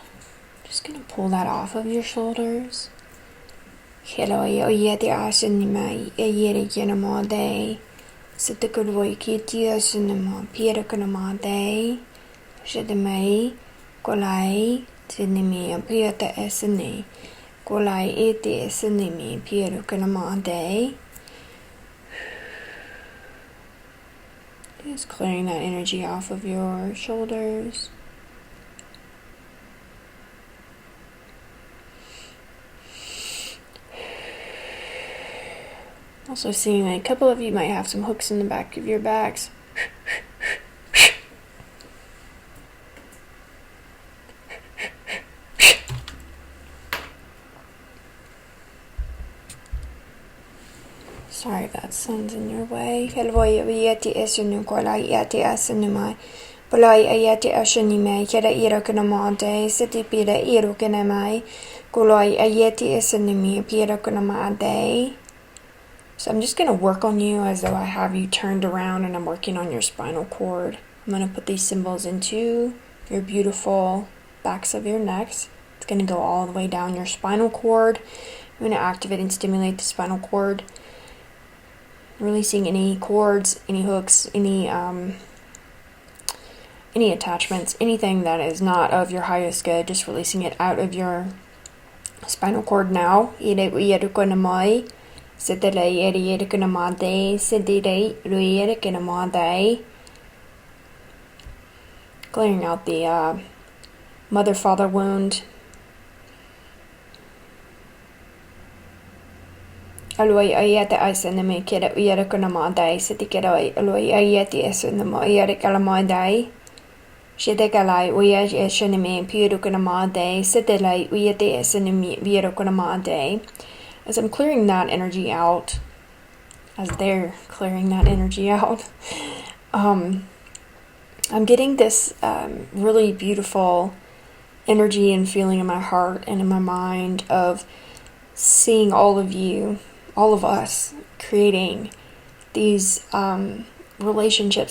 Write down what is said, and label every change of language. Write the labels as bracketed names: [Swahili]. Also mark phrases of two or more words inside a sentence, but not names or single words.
[English] Just gonna pull that off of your shoulders. Kolai ete esenimi piero kanamade. Just clearing that energy off of your shoulders. Also seeing like a couple of you might have some hooks in the back of your backs. Sorry if that sun's in your way. Helvoy ayati esunu kolai ayati asunumai. Polai ayati asunimai. Kera irokanamade. Siti pira irokanamai. Kolai ayati esunumi pirokanamade. So I'm just going to work on you as though I have you turned around and I'm working on your spinal cord. I'm going to put these symbols into your beautiful backs of your necks. It's going to go all the way down your spinal cord. I'm going to activate and stimulate the spinal cord. Releasing any cords, any hooks, any attachments, anything that is not of your highest good, just releasing it out of your spinal cord now. Clearing out the mother-father wound. Aloi ayata asaname kera uyara kunamadai sitikeroi aloi ayati asanamo ayara kalamadai shedekalai uya eshaname piru kunamadai sitelai uyate asanami vira kunamadai. As I'm clearing that energy out, as they're clearing that energy out, I'm getting this really beautiful energy and feeling in my heart and in my mind of seeing all of you, all of us, creating these relationships